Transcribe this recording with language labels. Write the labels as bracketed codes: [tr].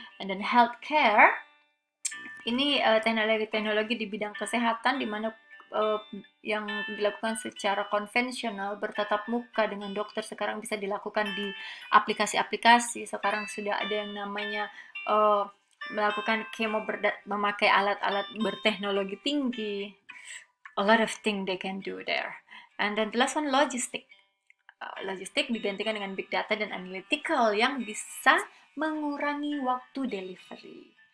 [en] And then [id] healthcare, ini teknologi di bidang kesehatan di mana yang dilakukan secara konvensional bertatap muka dengan dokter sekarang bisa dilakukan di aplikasi-aplikasi. Sekarang sudah ada yang namanya melakukan kemo memakai alat-alat berteknologi tinggi. [en] A lot of things they can do there. And then the last one, logistik. [id] Logistik digantikan dengan big data dan analytical yang bisa mengurangi waktu delivery.